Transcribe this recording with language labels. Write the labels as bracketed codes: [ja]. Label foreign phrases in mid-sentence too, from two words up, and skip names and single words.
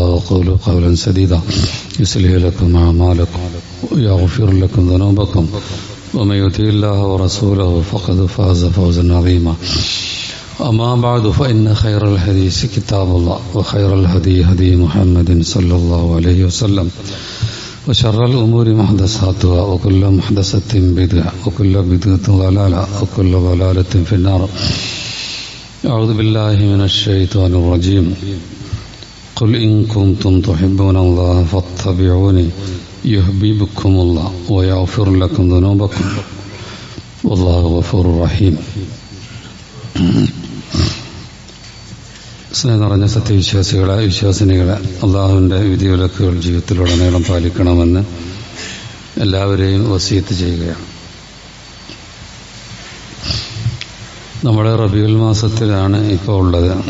[ar] وقولوا قولا سديدا يصلح لكم أعمالكم ويغفر لكم ذنوبكم ومن يطع الله ورسوله فقد فاز فوزا عظيما أما بعد فإن خير الحديث كتاب الله وخير الهدي هدي محمد صلى الله عليه وسلم وشر الأمور محدثاتها وكل محدثة بدعة وكل بدعة ضلالة وكل ضلالة في النار. أعوذ بالله من الشيطان الرجيم. قل إن كنتم تحبون الله فاتبعوني يحببكم الله ويغفر لكم ذنوبكم والله غفور رحيم. [ml] സ്നേഹം നിറഞ്ഞ സത്യവിശ്വാസികളെ, വിശ്വാസിനികളെ, അള്ളാഹുവിൻ്റെ വിധിവിലക്കുകൾ ജീവിതത്തിലുടനീളം പാലിക്കണമെന്ന് എല്ലാവരെയും വസിയത്ത് ചെയ്യുകയാണ്. നമ്മുടെ റബീഉൽ മാസത്തിലാണ് ഇപ്പോൾ ഉള്ളത്.